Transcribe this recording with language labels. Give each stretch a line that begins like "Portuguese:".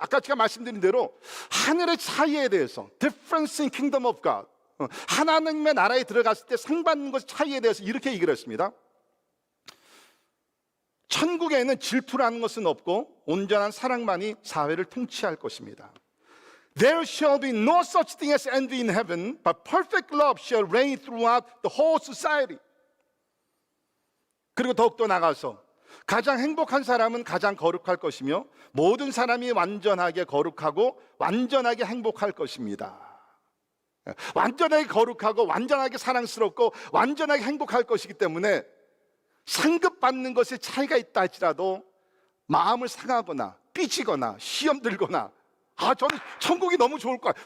Korean: 아까 제가 말씀드린 대로 하늘의 차이에 대해서,
English: difference in kingdom of God,
Korean: 하나님의 나라에 들어갔을 때 상 받는 것 차이에 대해서 이렇게 얘기를 했습니다. 천국에는 질투라는 것은 없고 온전한 사랑만이 사회를 통치할 것입니다.
English: There shall be no such thing as envy in heaven, but perfect love shall reign throughout the whole society.
Korean: 그리고 더욱더 나가서 가장 행복한 사람은 가장 거룩할 것이며 모든 사람이 완전하게 거룩하고 완전하게 행복할 것입니다. 완전하게 거룩하고 완전하게 사랑스럽고 완전하게 행복할 것이기 때문에 상급받는 것에 차이가 있다 할지라도 마음을 상하거나 삐지거나 시험 들거나, 저는 천국이 너무 좋을 것 같아요.